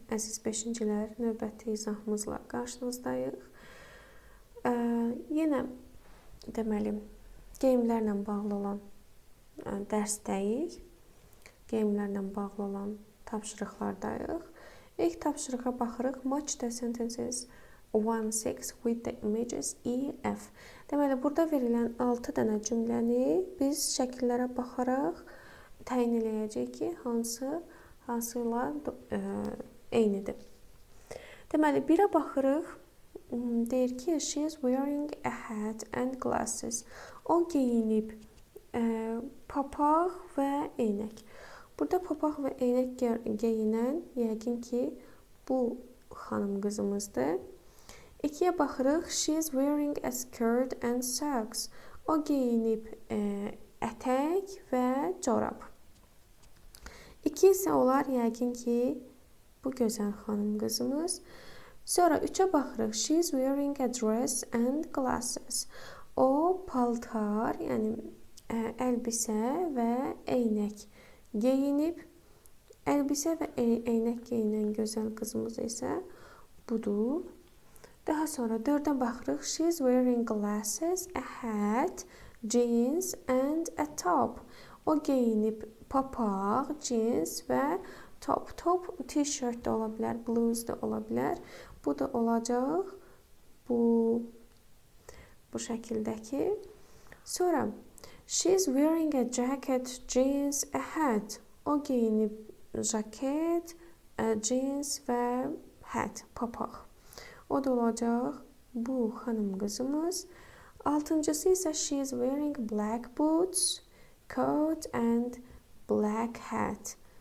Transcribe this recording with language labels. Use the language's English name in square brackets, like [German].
[Azerbaijani] Əziz 5-cilər, növbəti izahımızla qarşınızdayıq. Yenə deməli, geyimlərlə bağlı olan dərsdəyik. Geyimlərlə bağlı olan tapşırıqlardayıq. İlk tapşırığa baxırıq. [English] Match the sentences 1-6 with the images E-F. [Azerbaijani] Deməli, burada verilən 6 dənə cümləni biz şəkillərə baxaraq təyin eləyəcək ki, hansı ilə eynidir. Deməli, birə baxırıq. Deyir ki, [English] she is wearing a hat and glasses. [Azerbaijani] O geyinib papaq və eynək. Burada papaq və eynək geyinən yəqin ki, bu xanım qızımızdır. 2-yə baxırıq. [English] She is wearing a skirt and socks. [Azerbaijani] O geyinib ətək və corab. 2 isə olar yəqin ki, bu gözəl xanım qızımız. Sonra 3-ə baxırıq. [English] She is wearing a dress and glasses. [Azerbaijani] O paltar, yəni əlbisə və eynək geyinib. Əlbisə və eynək geyinən gözəl qızımız isə budur. Daha sonra 4-ə baxırıq. [English] She is wearing glasses, a hat, jeans and a top. [Azerbaijani] O geyinib papaq, jeans və top. Top t-shirt də ola bilər, bluz da ola bilər. Bu da olacaq bu şəkildəki. Sonra [English] she is wearing a jacket, jeans, a hat. [Azerbaijani] O geyinib jaket, jeans və hat, papaq. O da olacaq bu xanım qızımız. 6-cısı isə [English] she is wearing black boots, coat and black hat.